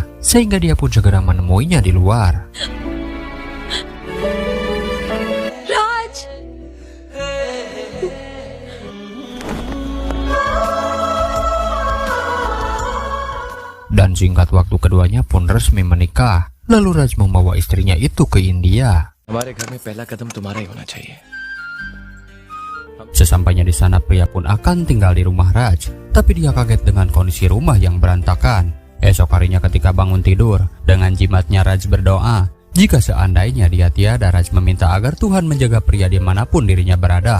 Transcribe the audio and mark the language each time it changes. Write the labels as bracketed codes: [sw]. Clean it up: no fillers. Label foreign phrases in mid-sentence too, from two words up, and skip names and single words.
[id] Sehingga dia pun segera menemuinya di luar. Dan singkat waktu keduanya pun resmi menikah. Lalu Raj membawa istrinya itu ke India. [hi] हमारे घर में पहला कदम तुम्हारा ही होना चाहिए. [id] Sesampainya di sana pria pun akan tinggal di rumah Raj. Tapi dia kaget dengan kondisi rumah yang berantakan. Esok harinya ketika bangun tidur, dengan jimatnya Raj berdoa, Jika seandainya dia tiada, Raj meminta agar Tuhan menjaga pria dimanapun dirinya berada.